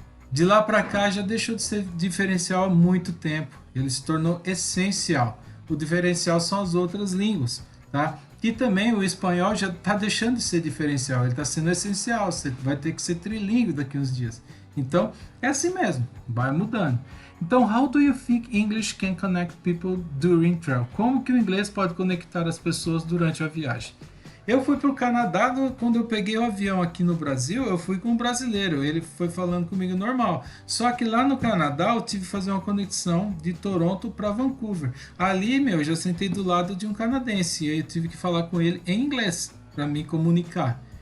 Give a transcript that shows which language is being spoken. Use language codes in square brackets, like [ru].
[pt] De lá para cá já deixou de ser diferencial há muito tempo. Ele se tornou essencial. O diferencial são as outras línguas, tá? E também o espanhol já está deixando de ser diferencial. Ele está sendo essencial. Você vai ter que ser trilingue daqui a uns dias. Então, é assim mesmo. Vai mudando. Então, [en] how do you think English can connect people during travel? [pt] Como que o inglês pode conectar as pessoas durante a viagem? Eu fui para o Canadá, quando eu peguei o avião aqui no Brasil, eu fui com um brasileiro, ele foi falando comigo normal. Só que lá no Canadá eu tive que fazer uma conexão de Toronto para Vancouver. Ali, eu já sentei do lado de um canadense e aí eu tive que falar com ele em inglês para me comunicar.